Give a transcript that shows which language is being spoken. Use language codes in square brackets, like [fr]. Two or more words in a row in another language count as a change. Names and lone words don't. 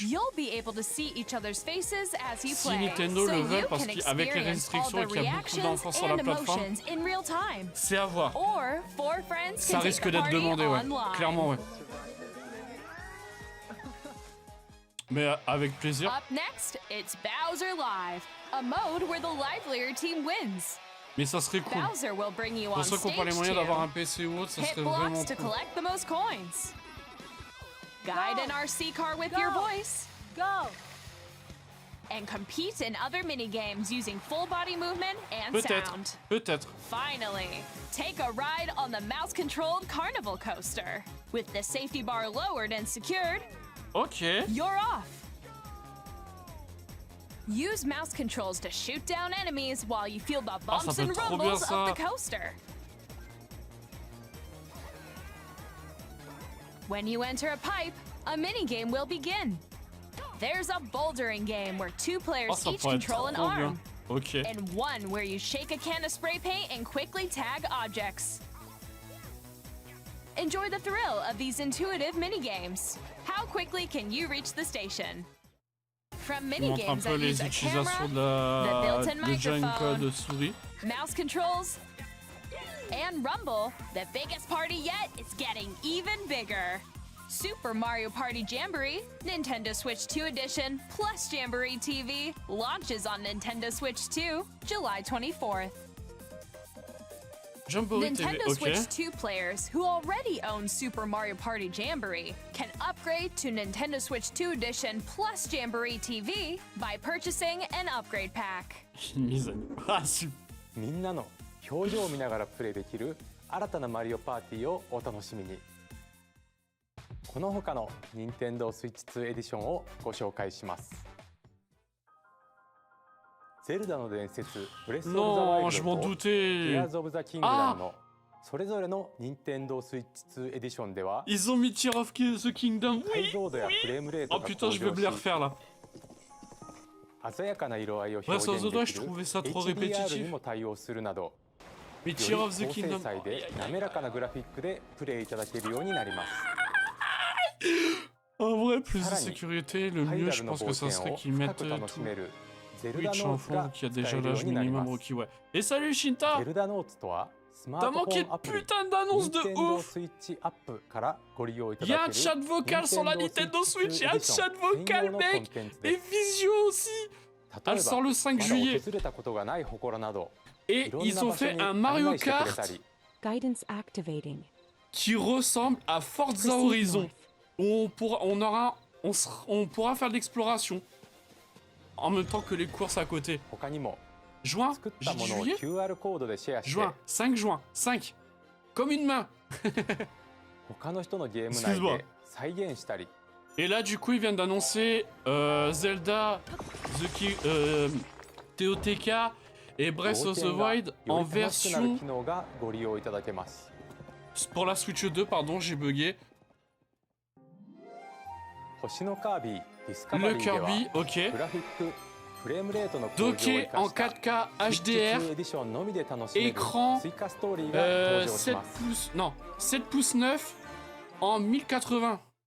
[en] You'll be able to see each other's faces as you [fr] Si [en] play, [fr] Nintendo [en] so [fr] le veut, [en] you [fr] parce [en] can [fr] qu'avec les [en] experience [fr] restrictions [en] all [fr] et [en] the [fr] qu'il y a beaucoup [en] reactions [fr] d'enfants sur la [en] and [fr] plateforme, [en] emotions in real time. [fr] c'est à voir. [en] Or 4 friends [fr] Ça [en] can take [fr] risque [en] the [fr] d'être [en] party [fr] demandé, ouais. [en] online. [fr] Clairement, ouais. Mais avec plaisir. [en] Up next, it's Bowser Live, a mode where the livelier team wins. [fr] Mais ça serait cool. [en] Bowser will bring you [fr] Pour [en] on [fr] ceux qui n'ont pas les [en] stage [fr] moyens d'avoir un [en] too. [fr] PC ou autre, ça [en] Hit [fr] serait [en] blocks [fr] vraiment [en] to [fr] cool. [en] collect the most coins. Guide an RC car with your voice. Go. And compete in other mini-games using full body movement and [fr] Peut-être, [en] sound. [fr] peut-être. [en] Finally, take a ride on the mouse-controlled Carnival Coaster. With the safety bar lowered and secured, [fr] Ok. [en] you're off. Use mouse controls to shoot down enemies while you feel the [fr] ça [en] bumps [fr] peut [en] and [fr] être trop bien, [en] rumbles [fr] ça. [en] of the coaster. When you enter a pipe, a mini-game will begin. There's a bouldering game where 2 players [fr] Oh, ça [en] each [fr] pourrait être [en] control an [fr] trop bien. [en] arm. [fr] Ok. [en] And one where you shake a can of spray paint and quickly tag objects. Enjoy the thrill of these intuitive mini-games. How quickly can you reach the station? From [fr] Il montre un [en] mini-games [fr] peu [en] that [fr] les [en] use a [fr] utilisations [en] camera, the built-in [fr] de Joy-Con [en] microphone, [fr] de souris. [en] mouse controls, and Rumble, the biggest party yet is getting even bigger. Super Mario Party Jamboree, Nintendo Switch 2 Edition, plus Jamboree TV, launches on Nintendo Switch 2, July 24th. [fr] Jamboree TV, [en] Nintendo [fr] ok. [en] Switch 2 players who already own Super Mario Party Jamboree can upgrade to Nintendo Switch 2 Edition plus Jamboree TV by purchasing an upgrade pack. [fr] Une mise à nu. Ah, super. [ja] みんなの表情を見ながらプレイできる新たなマリオパーティーをお楽しみに。この他の Nintendo Switch 2エディションをご紹介します。ゼルダの伝説ブレス・オブ・ザ・ワイ [fr] Non, [ja] ル [fr] je [ja] ド [fr] m'en [ja] と [fr] doutais. [ja] Tears of the Kingdom のそれぞれの Nintendo Switch 2エディションでは [fr] Ils ont mis Tears of the Kingdom. [ja] 解 [fr] Oui. [ja] 像度やフレームレート [fr] Oh [ja] が [fr] putain, [ja] 向 [fr] je vais me les [ja] 上し [fr] refaire là. [ja] 鮮やかな色合いを [fr] Breath [ja] 表 [fr] of [ja] 現 [fr] the [ja] で [fr] Wild, [ja] き [fr] je [ja] る [fr] trouvais ça trop [ja] HDR に [fr] répétitif. [ja] も対応するなど [fr] Mais [ja] よ [fr] Tears [ja] り [fr] of the [ja] 高精 [fr] Kingdom. [ja] 細で滑らかなグラフィックでプレイいただけるようになります。 [fr] En vrai, plus de [ja] さらに [fr] sécurité, le [ja] ハイ [fr] mieux [ja] ダ [fr] je [ja] ルの [fr] pense [ja] 冒 [fr] que ça [ja] 険 [fr] serait [ja] を [fr] qu'ils [ja] 深 [fr] mettent [ja] く楽しめるゼルダ [fr] Twitch [ja] ノ [fr] en [ja] ーツが [fr] fond, qui a [ja] 使 [fr] déjà [ja] えるよう [fr] l'âge [ja] になり [fr] minimum [ja] ます。 [fr] requis, ouais. Et salut Shinta! [ja] ゼルダノーツとはスマ [fr] T'as [ja] ートフ [fr] manqué [ja] ォンアプリ [fr] putain d'annonces de [ja] Nintendo [fr] ouf! [ja] Switch アップからご利用いた [fr] Il y a [ja] だ [fr] un [ja] ける [fr] chat vocal sur la Nintendo Switch, il y a un chat vocal, mec! Et Visio aussi! [ja] 例 [fr] Elle [ja] えば [fr] sort le 5 [ja] まだ [fr] juillet. [ja] 訪れたことがない祠など [fr] Et [ja] いろん [fr] ils [ja] な [fr] ont [ja] 場所 [fr] fait [ja] に [fr] un [ja] 案 [fr] Mario [ja] 内してくれた [fr] Kart [ja] り [en] Guidance activating. [fr] qui ressemble à Forza [en] Proceed [fr] Horizon. [en] north. [fr] Où on pourra faire de l'exploration. En même temps que les courses à côté. [ja] 他にも [fr] Juin? [ja] 作っ [fr] J'ai [ja] た [fr] dit [ja] ものを [fr] juillet? [ja] QR コードでシェアして [fr] Juin. 5 juin. 5. Comme une main. [ja] 他の人のゲーム内 [fr] Excuse-moi. [ja] で再現したり [fr] Et là, du coup, ils viennent d'annoncer Zelda, TOTK et Breath [ja] 冒 [fr] of the [ja] 険が [fr] Wild [ja] よ [fr] en [ja] り楽しくなる [fr] version... [ja] 機能がご利用いただけます。 [fr] Pour la Switch 2, pardon, j'ai bugué. [ja] 星のカービィディスカバ [fr] Le [ja] リーでは [fr] Kirby, ok. [ja] グラフィックフレームレートの向上を生 [fr] Docké [ja] か [fr] en [ja] した [fr] 4K [ja] スイッチ [fr] HDR, [ja] 2エディションのみで楽しめる [fr] écran [ja] 追加ストーリーが登場し [fr] 7 [ja] ます。 [fr] pouces... Non, 7 pouces 9 en 1080.